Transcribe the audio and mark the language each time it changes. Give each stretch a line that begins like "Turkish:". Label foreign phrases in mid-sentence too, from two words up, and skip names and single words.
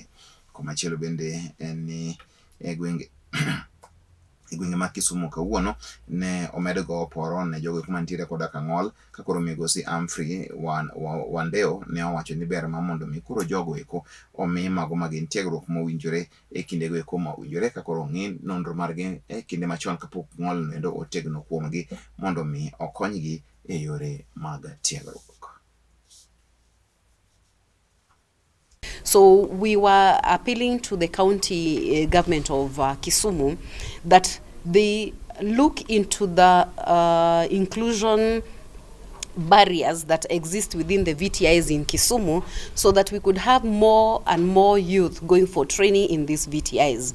Luo (Kenya and Tanzania): Komachielo bende en ni e gwenge ma Kisumu kawuono ne omed go oporo ne jogo mantiere koda ka ng'ol ka koro migosi Humphrey Wandeo ne owacho ni ber ma mondo mi koro jogo eko omi mago magin tiegruok mowinjore e kindego eko mowinjore ka koro ong'i nonro margi e kinde machon kapok ng'ol endo otegno kuomgi mondo mi okonygi e yore mag tiegruok.
English: So we were appealing to the county government of Kisumu that they look into the inclusion barriers that exist within the VTIs in Kisumu so that we could have more and more youth going for training in these VTIs.